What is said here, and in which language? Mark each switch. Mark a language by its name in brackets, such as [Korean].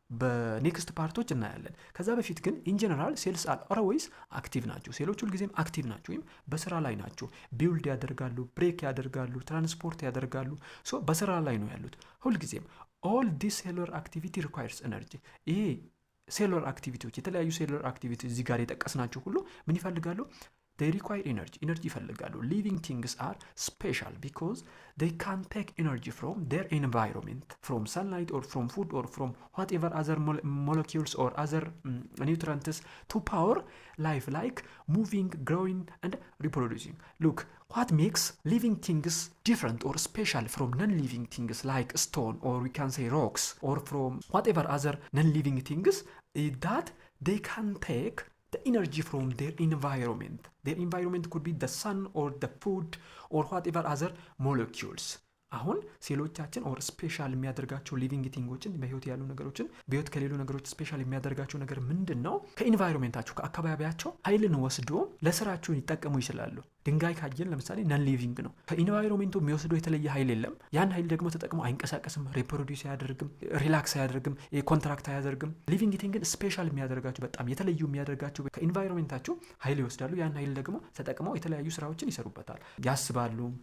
[Amharic] በኔክስት ፓርቶች እናያለን። ከዛ በፊት ግን [English] ኢን ጀነራል ሴልስ አር ኦልዌይስ አክቲቭ [Amharic] ናቸው። ሴሎች ሁልጊዜም አክቲቭ ናቸው ወይም በስራ ላይ ናቸው። ቢውልድ ያደርጋሉ፣ ብሬክ ያደርጋሉ፣ ትራንስፖርት ያደርጋሉ። በስራ ላይ ነው ያሉት ሁልጊዜም። [English] ኦል ዲስ ሴሉላር አክቲቪቲ ሪኳየርስ ኤነርጂ። [Amharic] ይሄ ሴሉላር አክቲቪቲዎች የተለያዩ ሴሉላር አክቲቪቲ እዚህ ጋር የጠቀስናቸው ሁሉ ምን ይፈልጋሉ? [English] they require energy [Amharic] ይፈልጋሉ። [English] living things are special because they can take energy from their environment, from sunlight or from food or from whatever other molecules or other nutrients to power life, like moving, growing and reproducing. Look, what makes living things different or special from non-living things like stone, or we can say rocks, or from whatever other non-living things, is that they can take the energy from their environment. Their environment could be the sun or the food or whatever other molecules. [Amharic] አሁን ሴሎቻችን ኦር ስፔሻል የሚያደርጋቸው ሊቪንግ ቲንጎችን በህይወት ያሉ ነገሮችን በህይወት ከሌሉ ነገሮች ስፔሻል የሚያደርጋቸው ነገር ምንድን ነው? ከኢንቫይሮንሜንታቸው ከአካባቢያቸው ኃይልን ወስዶ ለስራቸው ሊጠቀሙ ይችላሉ። ድንጋይ ካየን ለምሳሌ ነን ሊቪንግ ነው። ከኢንቫይሮንመንቱ የሚወስደው የተለየ ኃይል የለም። ያን ኃይል ደግሞ ተጠቅሞ አይንቀሳቀስም፣ ሪፕሮዲዩስ አያደርግም፣ ሪላክስ አያደርግም፣ ኮንትራክት አያደርግም። ሊቪንግ ቲንግን ስፔሻል የሚያደርጋቸው በጣም የተለዩ የሚያደርጋቸው ከኢንቫይሮንመንታቸው ኃይል ይወስዳሉ። ያን ኃይል ደግሞ ተጠቅመው የተለያዩ ስራዎችን ይሰሩበታል። ያስባሉ፣